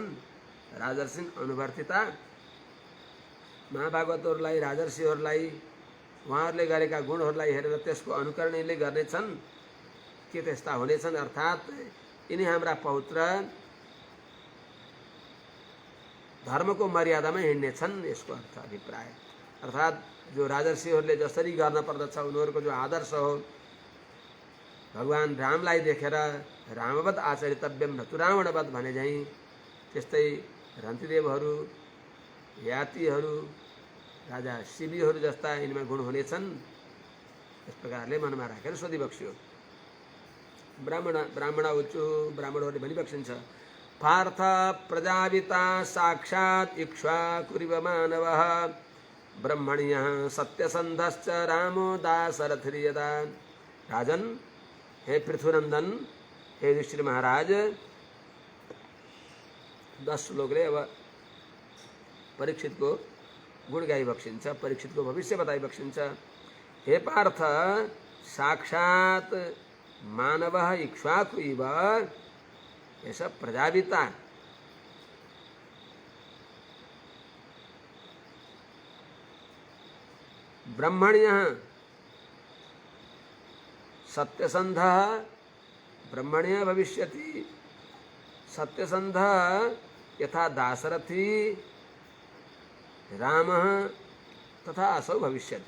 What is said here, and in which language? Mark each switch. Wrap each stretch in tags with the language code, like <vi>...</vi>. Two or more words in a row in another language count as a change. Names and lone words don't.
<sa>राजर्षिन् अनुवर्तिता</sa> <ne>महाभागवतहरूलाई राजर्षिहरूलाई उहाँहरूले गरेका गुणहरूलाई हेरेर त्यसको अनुकरण यिनले गर्नेछन् के त्यस्ता हुनेछन् अर्थात् यिनी हाम्रा पौत्र धर्मको मर्यादामा हिँड्नेछन् यसको अर्थ अभिप्राय। अर्थात् जो राजर्षिहरूले जसरी गर्न पर्दछ उनीहरूको जो आदर्श हो भगवान रामलाई देखेर</ne> <sa>रामवत आचरितव्यम न तु रावणवत</sa> <ne>भने झैँ त्यस्तै रन्तिदेवहरू यातीहरू राजा शिवीहरू जस्ता यिनमा गुण हुनेछन्। यस प्रकारले मनमा राखेर सोधिबक्स्यो।</ne> <sa>ब्राह्मण उच्चु</sa> <ne>ब्राह्मणहरूले भनिबक्सिन्छ</ne> <sa>पार्थ प्रजापिता साक्षात् इक्ष्वाकुरिव मानवः ब्रह्मण्यः सत्यसन्धश्च रामो दाशरथिर्यदा।</sa> <ne>राजन हे पृथुनन्दन हे युधिष्ठिर महाराज 10 श्लोकले अब परीक्षितको गुण गाइबक्सिन्छ परीक्षितको भविष्य बताइबक्सिन्छ।</ne> <sa>हे पार्थ साक्षात् मानवः इक्ष्वाकु इव एष प्रजापिता ब्रह्मण्यः सत्यसन्धः ब्रह्मण्यः भविष्यति सत्यसन्धः यथा दाशरथी रामः तथा असौ भविष्यति।</sa>